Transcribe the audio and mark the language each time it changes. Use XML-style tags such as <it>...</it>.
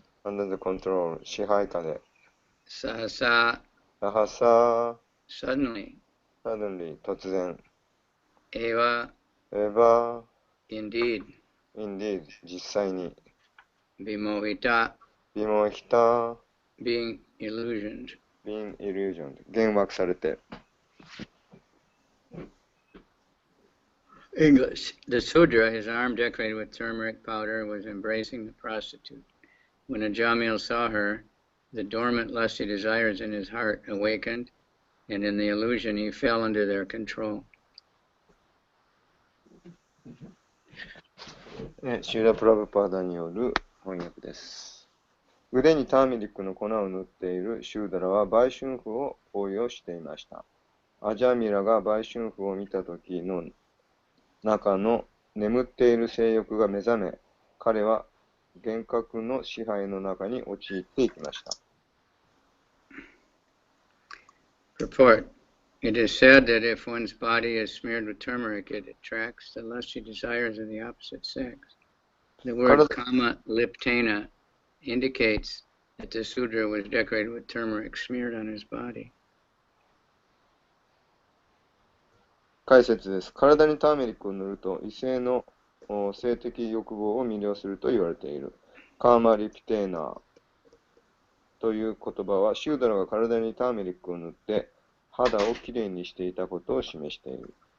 <en>under the control</en> <ja>支配下で。</ja> <sa>Sahasa, ラハサ</sa> <en>suddenly. suddenly</en> <ja>突然。</ja> <sa>Eva, エバ</sa> <en>indeed. indeed</en> <ja>実際に。</ja> <sa>Vimohita, ビモヒタ</sa> <en>being illusioned. being illusioned</en> <ja>幻惑されて。</ja> <en>English. The Sudra, his arm decorated with turmeric powder, was embracing the prostitute. When Ajamil saw her, the dormant lusty desires in his heart awakened, and in the illusion he fell under their control.</en> <ja>シューラ・プラブパーダによる翻訳です。腕にターメリックの粉を塗っているシューダラは売春婦を抱擁していました。アジャミラが売春婦を見た時の中の眠っている性欲が目覚め、彼は幻覚の支配の中に陥っていきました。</ja> <en>Purport. It is said that if one's body is smeared with turmeric, it attracts the lusty desires of the opposite sex. The word kama liptena indicates that the Sudra was decorated with turmeric smeared on his body.</en> <ja>解説です。体にターメリックを塗ると異性の性的欲望を魅了すると言われている。カーマリプテーナーという言葉はシューダラが体にターメリックを塗って肌をきれいにしていたことを示している。</ja>